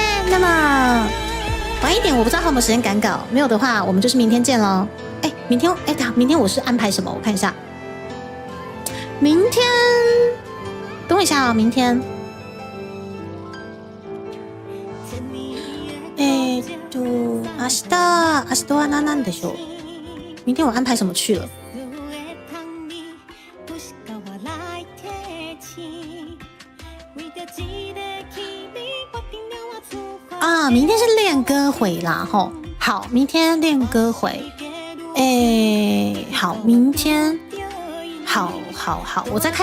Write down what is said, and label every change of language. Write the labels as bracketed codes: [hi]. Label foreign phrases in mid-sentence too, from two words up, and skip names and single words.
[zh] 那么晚一点，我不知道还有没有时间赶稿，没有的话，我们就是明天见喽。明天我是安排什么？我看一下。明天，等我一下啊，明天。 [ja] 明日は何なんでしょう？ [zh] 明天我安排什么去了？明天是练歌会啦，吼，好，明天练歌会，好，明天，好，我再看